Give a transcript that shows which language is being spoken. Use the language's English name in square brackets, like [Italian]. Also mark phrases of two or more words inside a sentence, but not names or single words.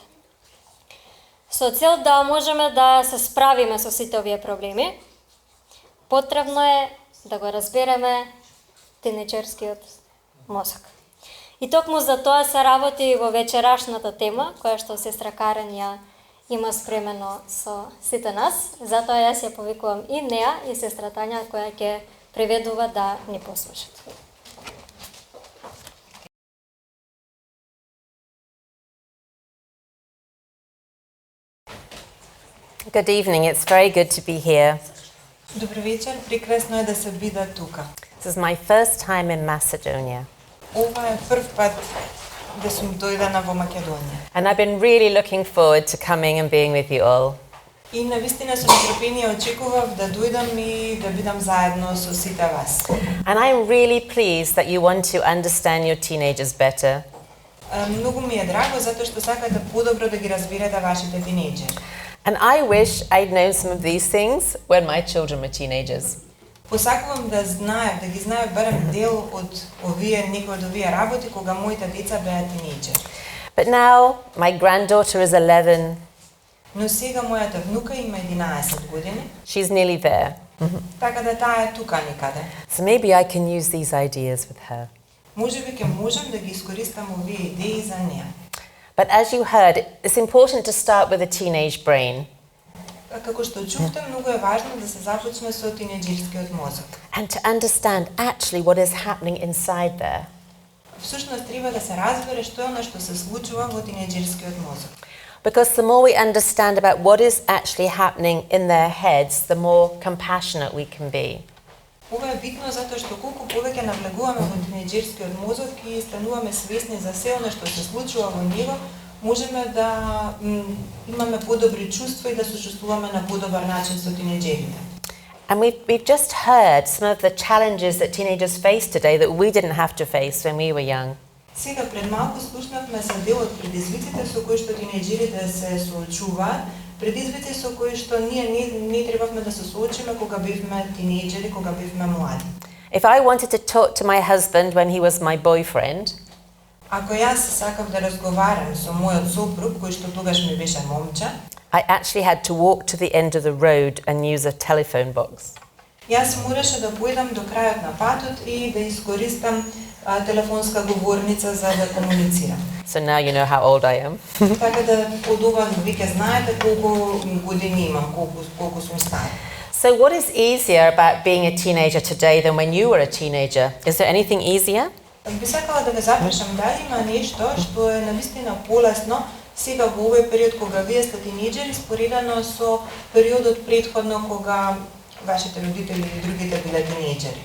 [Macedonian] Со цел да можеме да се справиме со сите овие проблеми, потребно е да го разбереме тинеџерскиот мозок. И токму за тоа се работи во вечерашната тема, која што сестра Карен ја има спремено со сите нас. Затоа јас ја повикувам и неа и сестра Тања, која ќе преведува да ни послушат. [English] Good evening, it's very good to be here. [Macedonian] Добър вечер, прекрасно е да се бида тука. [English] This is my first time in Macedonia. [Macedonian] Ова е прв пат да сум дојдена во Македонија. [English] And I've been really looking forward to coming and being with you all. [Macedonian] И навистина со нетрпение очекував да дојдам и да бидам заедно со сите вас. [English] And I'm really pleased that you want to understand your teenagers better. [Macedonian] Многу ми е драго затоа што сакате подобро да ги разберете вашите тинејџери. [English] And I wish I'd known some of these things when my children were teenagers. [Macedonian] Посакувам да знаев, да ги знаев барем дел од некои од овие работи кога моите деца беа тинејџери. [English] But now my granddaughter is 11. [Macedonian] Но сега мојата внука има 11 години. [English] She's nearly there. [Macedonian] Така да таа е тука некаде. [English] So maybe I can use these ideas with her. [Macedonian] Можеби ќе можам да ги искористам овие идеи за неа. [English] But as you heard, it's important to start with a teenage brain. [Macedonian] Како што чувте, многу е важно да се започне со тинеџерскиот мозок. [English] And to understand actually what is happening inside there. [Macedonian] Всушност треба да се разбере што е она што се случува во тинеџерскиот мозок. [English] Because the more we understand about what is actually happening in their heads, the more compassionate we can be. [Macedonian] Ова е битно затоа што колку повеќе навлегуваме во тинеџерскиот мозок и стануваме свесни за се она што се случува во него, можеме да имаме подобри чувства и да сочувствуваме на подобар начин со тинеџерите. [English] And we've just heard some of the challenges that teenagers face today that we didn't have to face when we were young. [Macedonian] Сега пред малку слушнавме за дел од предизвиците со кои што тинеџерите се соочуваат, предизвици со кои што ние не требавме да се соочиме кога бевме тинеџери, кога бевме млади. [English] If I wanted to talk to my husband when he was my boyfriend, [Macedonian] ако јас сакав да разговарам со мојот сопруг, кој што тогаш ми беше момче, [English] I actually had to walk to the end of the road and use a telephone box. [Macedonian] јас мораше да појдам до крајот на патот и да искористам телефонска говорница за да комуницирам. [English] So now you know how old I am. [Macedonian] Така да од ова веќе знаете колку години имам, колку сум стар. [English] So what is easier about being a teenager today than when you were a teenager? Is there anything easier? [Macedonian] Би сакала да ве запрашам дали има нешто што е навистина полесно сега во овој период кога вие сте тинеџери споредено со периодот претходно кога вашите родители или другите биле тинеџери.